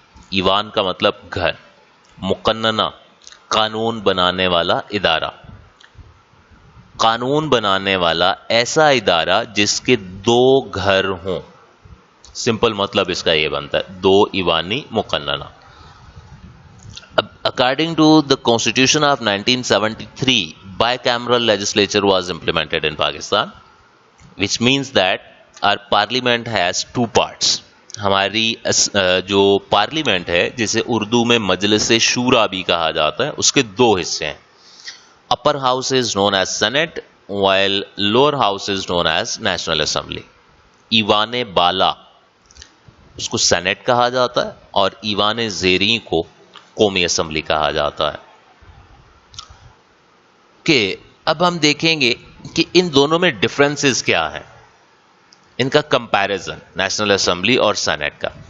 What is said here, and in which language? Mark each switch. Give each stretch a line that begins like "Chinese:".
Urdu: ایوان کا مطلب گھر. مقننہ قانون بنانے والا ادارہ. قانون بنانے والا ایسا ادارہ جس کے دو گھر ہوں. سمپل مطلب اس کا یہ بنتا ہے, دو ایوانی مقننہ.
English: According to the Constitution of 1973, bicameral legislature was implemented in Pakistan, which means that our parliament has two parts.
Urdu: ہماری جو پارلیمنٹ ہے, جسے اردو میں مجلس شورا بھی کہا جاتا ہے, اس کے دو حصے ہیں.
English: upper house is known as Senate, while lower house is known as National Assembly.
Urdu: ایوان بالا اس کو سینٹ کہا جاتا ہے, اور ایوان زیریں کو قومی اسمبلی کہا جاتا ہے. کہ اب ہم دیکھیں گے کہ ان دونوں میں ڈفرنسز کیا ہیں, ان کا کمپیریزن نیشنل اسمبلی اور سینٹ کا.